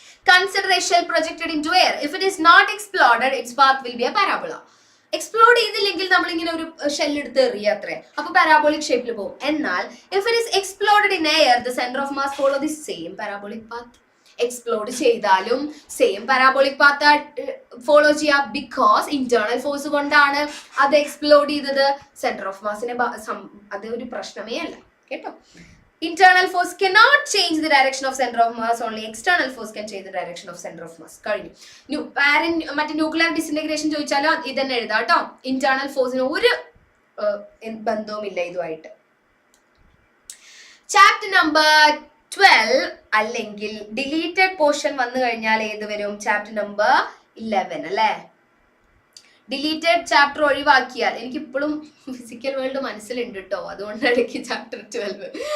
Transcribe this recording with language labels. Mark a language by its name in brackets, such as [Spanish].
[English] Consider a shell projected into air. If it is not exploded, its path will be a parabola. [Malayalam] Explode ചെയ്തില്ലെങ്കിൽ നമ്മൾ ഇങ്ങനെ ഒരു shell എടുത്ത് എറിയ അത്രേ, അപ്പൊ പാരാബോളിക് ഷേപ്പിൽ പോകും. [English] എന്നാൽ if it is exploded in air, the center of mass follow the same parabolic path. [Malayalam] Explode ചെയ്താലും സെയിം പാരാബോളിക് പാത്ത് ഫോളോ ചെയ്യാം. ബിക്കോസ് ഇന്റേണൽ ഫോഴ്സ് കൊണ്ടാണ് അത് എക്സ്പ്ലോഡ് ചെയ്തത്. സെന്റർ ഓഫ് മാസിനെ അത് ഒരു പ്രശ്നമേ അല്ല കേട്ടോ. [English] Internal force cannot change the direction of center of mass, only external force can change the direction of center of mass. [Malayalam] കഴിഞ്ഞു. മറ്റേ ന്യൂക്ലിയർ ഡിസിന്റഗ്രേഷൻ ചോദിച്ചാലോ ഇതന്നെ എഴുതാം കേട്ടോ. ഇന്റേണൽ ഫോഴ്സിന് ഒരു ബന്ധവുമില്ല ഇതുമായിട്ട്. ചാപ്റ്റർ നമ്പർ 12 അല്ലെങ്കിൽ ഡിലീറ്റഡ് പോർഷൻ വന്നു കഴിഞ്ഞാൽ ഏത് വരും? ചാപ്റ്റർ നമ്പർ 11 അല്ലേ. ഡിലീറ്റഡ് ചാപ്റ്റർ ഒഴിവാക്കിയാൽ, എനിക്ക് ഇപ്പോഴും ഫിസിക്കൽ വേൾഡ് മനസ്സിലുണ്ട് കേട്ടോ, അതുകൊണ്ടാണ് എനിക്ക് ചാപ്റ്റർ 12.